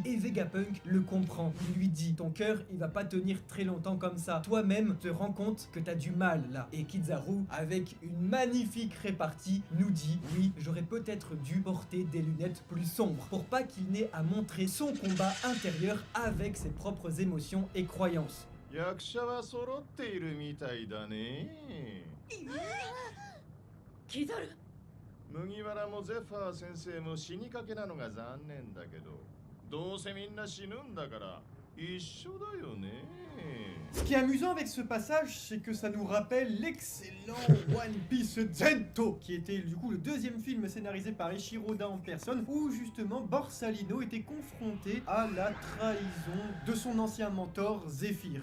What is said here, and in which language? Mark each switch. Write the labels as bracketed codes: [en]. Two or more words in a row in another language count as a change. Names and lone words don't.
[fr] Et Vegapunk le comprend. Il lui dit: ton cœur, il va pas tenir très longtemps comme ça. Toi-même te rends compte que t'as du mal là. Et Kizaru, avec une magnifique répartie, nous dit: oui, j'aurais peut-être dû porter des lunettes plus sombres pour pas qu'il n'ait à montrer son combat intérieur avec ses propres émotions et croyances. [ja] 役者は揃っているみたいだね。キザル麦わらもゼファー先生も死にかけなのが残念だけど、どうせみんな死ぬんだから一緒だよね。 [fr] Ce qui est amusant avec ce passage, c'est que ça nous rappelle l'excellent One Piece Zento, qui était du coup le deuxième film scénarisé par Eiichiro Oda en personne, où justement Borsalino était confronté à la trahison de son ancien mentor Zephyr.